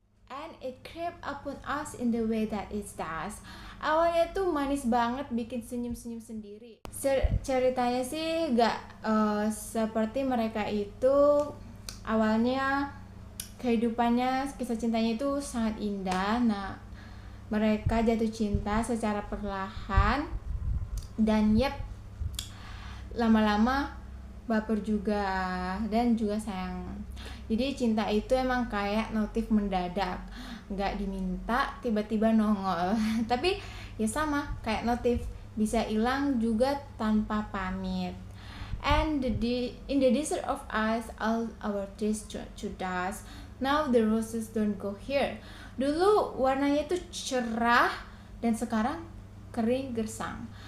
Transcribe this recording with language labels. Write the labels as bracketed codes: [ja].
[en] And it crept upon us in the way that it does. [id] Awalnya tuh manis banget, bikin senyum-senyum sendiri. Ceritanya sih gak seperti mereka itu awalnya kehidupannya, kisah cintanya itu sangat indah. Nah, mereka jatuh cinta secara perlahan dan lama-lama baper juga dan juga sayang. Jadi cinta itu emang kayak notif mendadak, nggak diminta tiba-tiba nongol. Tapi ya sama kayak notif, bisa hilang juga tanpa pamit. [en] And in the desert of us, all our trees to dust. Now the roses don't go here. [id] Dulu warnanya itu cerah dan sekarang kering gersang.